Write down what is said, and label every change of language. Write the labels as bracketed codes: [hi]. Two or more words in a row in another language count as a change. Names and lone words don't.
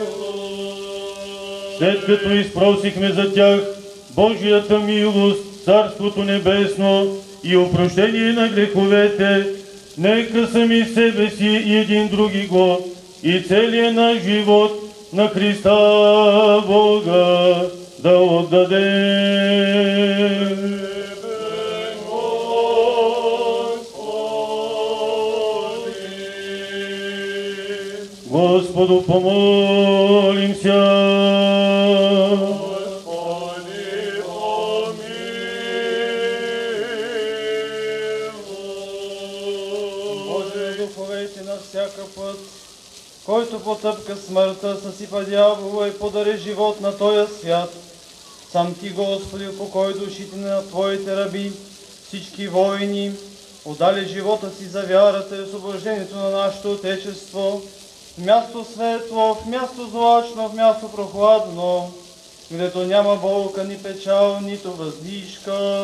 [bg] След като изпросихме за тях Божията милост, Царството небесно и опрощение на греховете, нека сами себе си и един други го и целият наш живот на Христа Бога да отдадем. [cu] Господу помолимся. Господи, помилуй. [bg] Боже, духовете на всяка път, който потъпка смъртта, съсипа дявола и подари живот на този свят, Сам Ти, Господи, упокой душите на Твоите раби, всички воини, отдали живота си за вярата и освобождението на нашето Отечество, в място светло, в място злачно, в място прохладно, където няма болка, ни печал, нито въздишка.